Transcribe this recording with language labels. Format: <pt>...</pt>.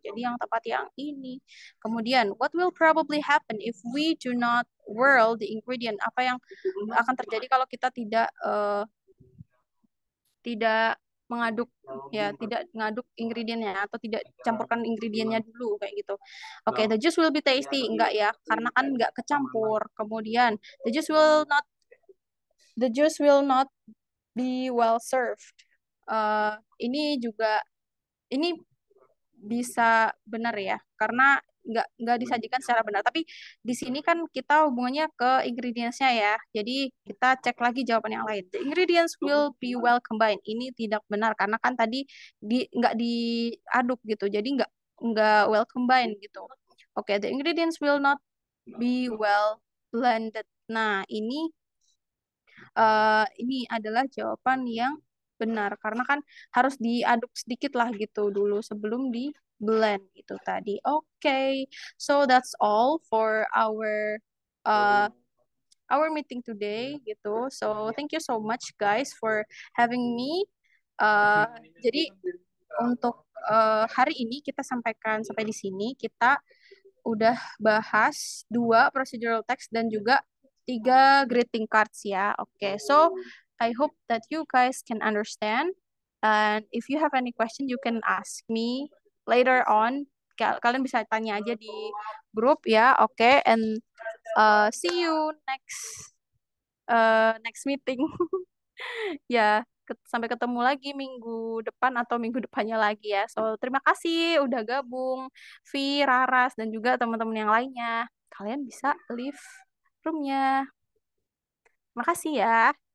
<id>Jadi yang tepat yang ini. Kemudian</id> <en>what will probably happen if we do not whirl the ingredient?</en> <id>Apa yang akan terjadi kalau kita tidak mengaduk ya, tidak mengaduk ingredientnya atau tidak campurkan ingredientnya dulu kayak gitu. Oke,</id> <en>the juice will be tasty</en> <id>enggak ya, karena kan enggak kecampur. Kemudian</id> <en>the juice will not be well served.</en> <id>Ini juga ini bisa benar ya, karena nggak disajikan secara benar. Tapi di sini kan kita hubungannya ke ingredients-nya ya. Jadi kita cek lagi jawaban yang lain.</id> <en>The ingredients will be well combined.</en> <id>Ini tidak benar karena kan tadi nggak diaduk gitu. Jadi nggak</id> <en>well combined</en> <id>gitu.</id> <en>Oke, the ingredients will not be well blended.</en> <id>Nah, ini adalah jawaban yang benar karena kan harus diaduk sedikit lah gitu dulu sebelum di blend itu tadi.</id> <en>Okay, so that's all for uh, our meeting today gitu. So thank you so much guys for having me.</en> <id>Jadi untuk hari ini kita sampaikan sampai di sini. Kita udah bahas 2 procedural text dan juga 3 greeting cards ya.</id> <en>Oke, so I hope that you guys can understand. And if you have any question, you can ask me later on.</en> <id>Kalian bisa tanya aja di grup ya. Oke,</id> <en>and see you next meeting.</en> <id>Ya, sampai ketemu lagi minggu depan atau minggu depannya lagi ya. So, terima kasih udah gabung, Vi, Raras, dan juga teman-teman yang lainnya. Kalian bisa leave roomnya. Terima kasih ya.</id>